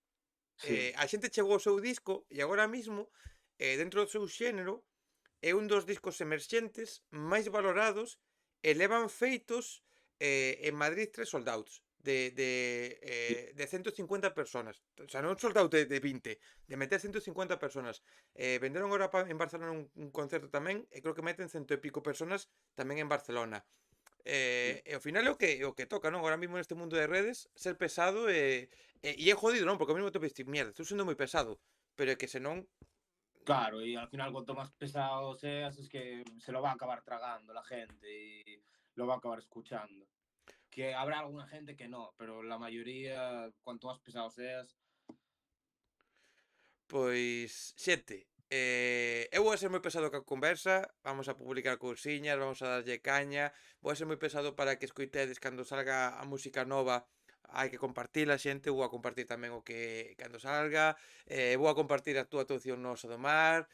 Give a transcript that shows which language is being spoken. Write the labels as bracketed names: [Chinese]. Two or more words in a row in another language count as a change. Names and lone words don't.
[Galician] a xente chegou ao seu disco e agora mismo, dentro do seu xénero, é un dos discos emerxentes máis valorados e levan feitos en Madrid 3 [English] sold outs [Galician] de 150 personas. O sea, non [English] sold out [Galician] de 20, de meter 150 personas. Venderon agora en Barcelona un concerto tamén e creo que meten cento e pico personas tamén en Barcelona. E ao final é o que toca, non? [Spanish] Ahora mismo [Galician] neste mundo de redes, ser pesado e é jodido, non? Porque ao mesmo tempo diste, mierda, estou sendo moi pesado, pero é que senón. [Spanish] Claro, y al final cuanto más pesado seas es que se lo va a acabar tragando la gente y lo va a acabar escuchando. Que habrá alguna gente que no, pero la mayoría, cuanto más pesado seas, [Galician] Pois, xente, eu vou a ser moi pesado coa conversa, vamos a publicar cousiñas, vamos a darlle caña, vou a ser moi pesado para que escoitedes cando salga a música nova, hai que compartila, xente, vou a compartir tamén o que cando salga, vou a compartir a túa actuación no Oso do Mar,